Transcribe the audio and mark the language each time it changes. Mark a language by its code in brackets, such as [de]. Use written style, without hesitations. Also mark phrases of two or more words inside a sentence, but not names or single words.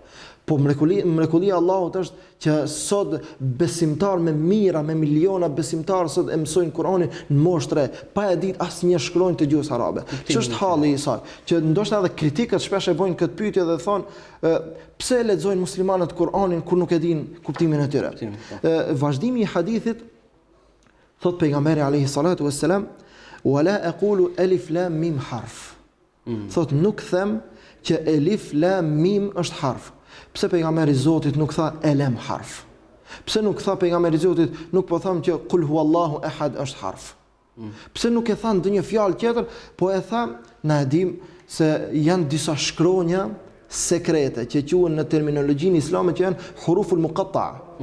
[sq] Po mrekullia e Allahut është që sot besimtar me mira, me miliona besimtarë sot e mësojnë Kur'anin në moshë 3, pa e ditë asnjë shkronjë të gjuhës arabe. Ç'është halli i saj? Që ndoshta edhe kritikët shpesh e bojnë këtë pyetje dhe thonë pse lexojnë muslimanët Kur'anin kur nuk e dinë kuptimin e tyre. Vazhdimi i hadithit thot pejgamberi [ar] عليه الصلاة والسلام ولا أقول ألف لام ميم حرف. [sq] Thot nuk them që [ar] ألف لام ميم [sq] është harf. Pse pejgamberi i Zotit nuk tha [ar] الم حرف? [sq] Pse nuk tha pejgamberi i Zotit, nuk po them që [ar] قل هو الله أحد [sq] është harf? Pse nuk e tha ndonjë fjalë tjetër, po e tha na e dim se janë disa shkronja sekrete që quhen në terminologjinë islame që janë [ar] الحروف المقطعة.